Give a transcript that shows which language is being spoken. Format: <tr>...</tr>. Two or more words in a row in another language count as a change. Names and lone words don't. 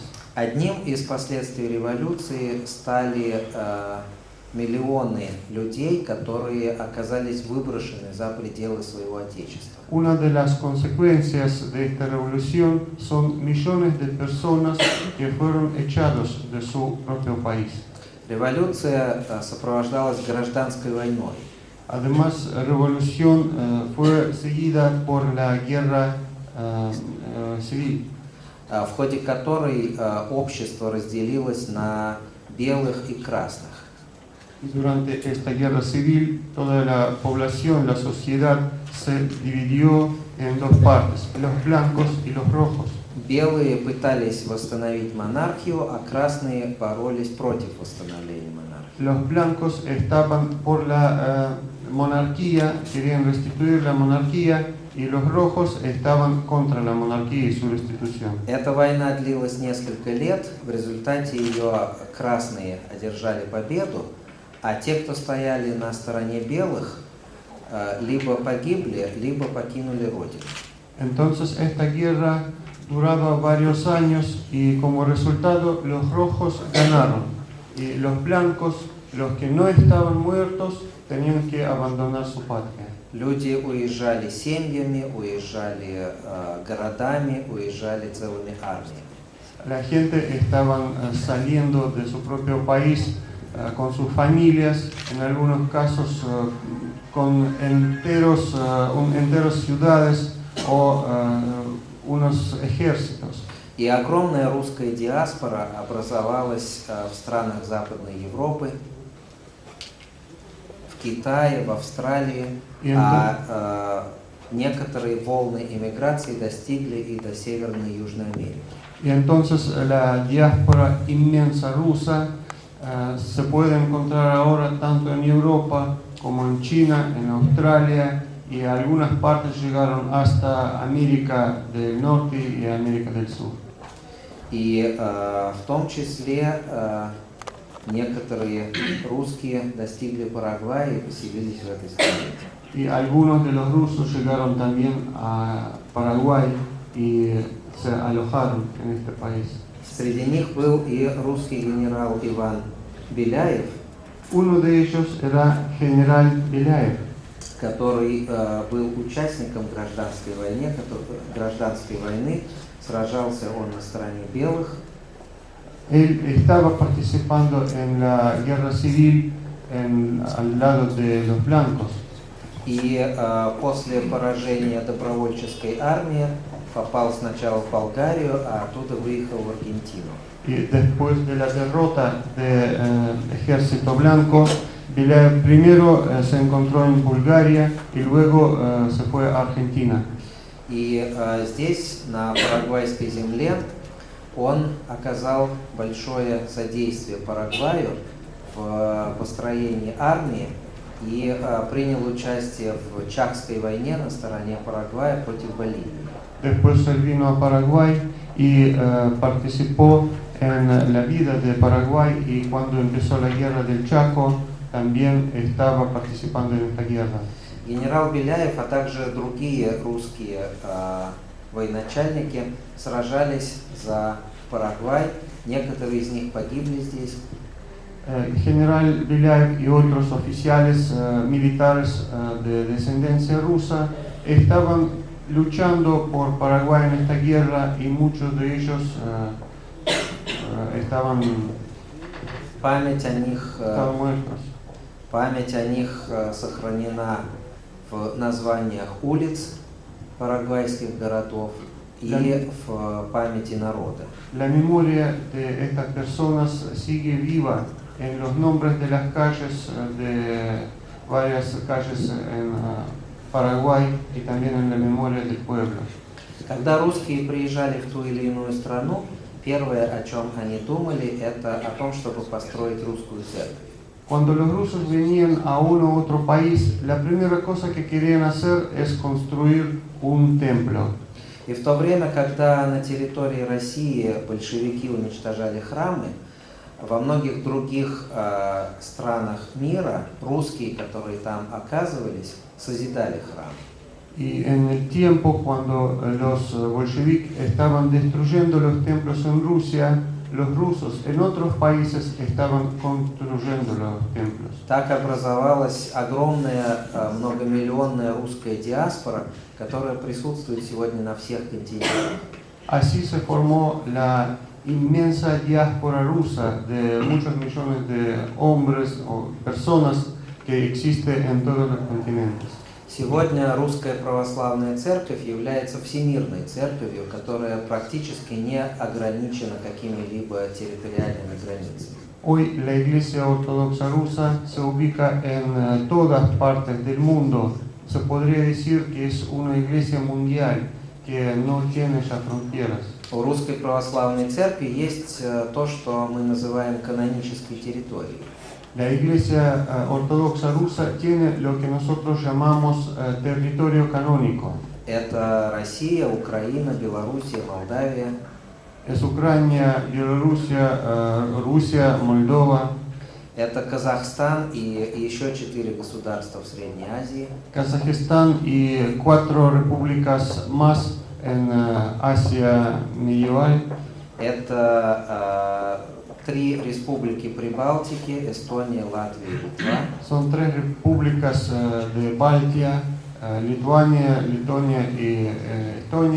<ru>Одним из последствий революции стали миллионы людей, которые оказались выброшены за пределы своего Отечества.</ru> <es>Una de las consecuencias de esta revolución son millones de personas que fueron echados de su propio país.</es> <ru>Революция сопровождалась гражданской войной.</ru> <es>Además, la revolución fue seguida por la guerra civil,</es> <ru>в ходе которой общество разделилось на белых и красных.</ru> <es>y durante esta guerra civil toda la población, la sociedad se dividió en dos partes, los blancos y los rojos.</es> <ru>Белые пытались восстановить монархию, а красные боролись против восстановления монархии.</ru> <es>Los blancos estaban por la monarquía, querían restituir la monarquía, y los rojos estaban contra la monarquía y su restitución.</es> <ru>Эта война длилась несколько лет, в результате ее красные одержали победу, а те, кто стояли на стороне белых, либо погибли, либо покинули родину.</ru> <es>Entonces esta guerra duraba varios años y como resultado los rojos ganaron y los blancos, los que no estaban muertos, tenían que abandonar su patria.</es> <ru>Люди уезжали семьями, уезжали городами, уезжали целыми армиями.</ru> <es>La gente estaban saliendo de su propio país con sus familias, en algunos casos con enteras ciudades o unos ejércitos.</es> <ru>И огромная русская диаспора образовалась в странах Западной Европы, в в Китае, в Австралии,</ru> <es>Y</es> <ru>некоторые волны иммиграции достигли и до Северной и Южной Америки.</ru> <es>Y entonces la diáspora inmensa rusa se puede encontrar ahora tanto en Europa como en China, en Australia, y algunas partes llegaron hasta América del Norte y América del Sur.</es> <ru>И в том числе некоторые русские достигли Парагвая и поселились в этой стране.</ru> <es>Y algunos de los rusos llegaron también a Paraguay y se alojaron en este país.</es> <ru>Среди них был и русский генерал Иван Беляев,</ru> <es>Uno de ellos era general Беляев,</es> <ru>который был участником гражданской войны, сражался он на стороне белых,</ru> <es>Él estaba participando en la guerra civil al lado de los blancos.</es> <ru>и после поражения добровольческой армии попал сначала в Болгарию, а оттуда выехал в Аргентину.</ru> <es>Y después de la derrota del ejército blanco, Беляев primero se encontró en Bulgaria y luego se fue a Argentina.</es> <ru>И здесь, на парагвайской земле, он оказал большое содействие Парагваю в построении армии и принял участие в Чакской войне на стороне Парагвая против Боливии.</ru> <es>Después él vino a Paraguay y participó en la vida de Paraguay, y cuando empezó la guerra del Chaco también estaba participando en esta guerra.</es> <ru>Генерал Беляев, а также другие русские военачальники сражались за Парагвай. Некоторые из них погибли здесь.</ru> <es>General Беляев y otros oficiales militares de descendencia rusa estaban luchando por Paraguay en esta guerra, y muchos de ellos estaban muertos.</es> <ru>Память о них сохранена в названиях улиц парагвайских городов и в памяти народа.</ru> <es>La memoria de estas personas sigue viva en los nombres de las calles, de varias calles en Paraguay, y también en la memoria del pueblo.</es> <ru>Когда русские приезжали в ту или иную страну, первое, о чем они думали, это о том, чтобы построить русскую церковь.</ru> <es>Cuando los rusos venían a uno u otro país, la primera cosa que querían hacer es construir un templo.</es> <ru>И в то время, когда на территории России большевики уничтожали храмы, во многих других странах мира русские, которые там оказывались, созидали храмы.</ru> <es>Y en el tiempo cuando los bolcheviques estaban destruyendo los templos en Rusia, los rusos en otros países estaban construyendo los templos.</es> <ru>Так образовалась огромная многомиллионная русская диаспора, которая присутствует сегодня на всех континентах.</ru> <es>Así se formó la inmensa diáspora rusa de muchos millones de hombres o personas que existe en todos los continentes.</es> <ru>Сегодня Русская Православная Церковь является всемирной церковью, которая практически не ограничена какими-либо территориальными границами.</ru> <es>Hoy la Iglesia Ortodoxa Rusa se ubica en todas partes del mundo. Se podría decir que es una iglesia mundial que no tiene ya fronteras.</es> <ru>У Русской Православной Церкви есть то, что мы называем канонической территорией.</ru> <es>La Iglesia Ortodoxa Rusa tiene lo que nosotros llamamos territorio canónico.</es> <ru>Это Россия, Украина, Белоруссия, Молдавия.</ru> <es>Es Ucrania, Bielorrusia, Rusia, Moldova.</es> <ru>Это Казахстан и еще 4 государства в Средней Азии.</ru> <es>Kazajistán y 4 repúblicas más en Asia Medieval.</es> <ru>Это 3 республики Прибалтики, Эстония, Латвия и Литва.</ru> <es>Son 3 repúblicas de Baltia, Lituania, Letonia y Estonia.</es>